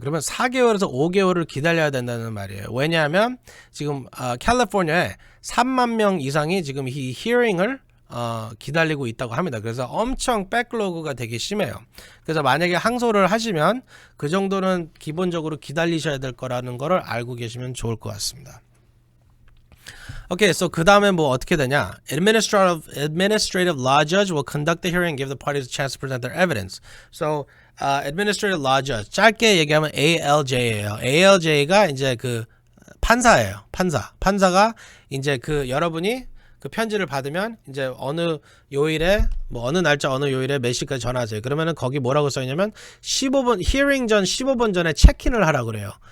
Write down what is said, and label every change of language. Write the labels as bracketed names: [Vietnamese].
[Korean] 그러면 4개월에서 5개월을 기다려야 된다는 말이에요. 왜냐하면 지금 캘리포니아에 3만 명 이상이 지금 이 히어링을 기다리고 있다고 합니다. 그래서 엄청 백로그가 되게 심해요. 그래서 만약에 항소를 하시면 그 정도는 기본적으로 기다리셔야 될 거라는 거를 알고 계시면 좋을 것 같습니다. Okay, so 그 다음에 뭐 어떻게 되냐? [English] Administrative law judge will conduct the hearing and give the parties a chance to present their evidence. [Korean] So, administrative law judge 짧게 얘기하면 ALJ예요. ALJ가 이제 그 판사예요. 판사가 이제 그 여러분이 그 편지를 받으면 이제 어느 요일에 뭐 어느 날짜 어느 요일에 몇 시까지 전화하세요. 그러면은 거기 뭐라고 써 있냐면 15분 히어링 전 15분 전에 체크인을 하라고 그래요.